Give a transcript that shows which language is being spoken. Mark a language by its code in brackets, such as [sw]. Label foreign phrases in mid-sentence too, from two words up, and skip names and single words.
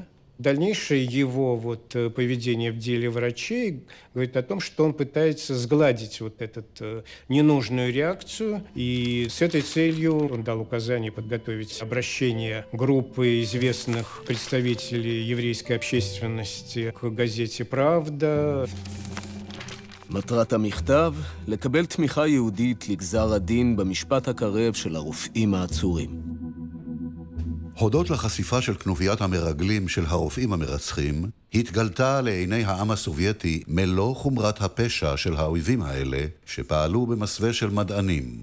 [ru] Дальнейшее его поведение в деле врачей говорит о том, что он пытается сгладить эту ненужную реакцию. И с этой целью он дал указание подготовить обращение группы известных представителей еврейской общественности к газете «Правда». [he] מטרת המכתב, לקבל תמיכה יהודית לגזר הדין במשפט הקרב של הרופאים העצורים. הודות לחשיפה של כנופיית המרגלים של הרופאים המרצחים, התגלתה לעיני העם הסובייטי מלוא חומרת הפשע של האויבים האלה, שפעלו במסווה של מדענים.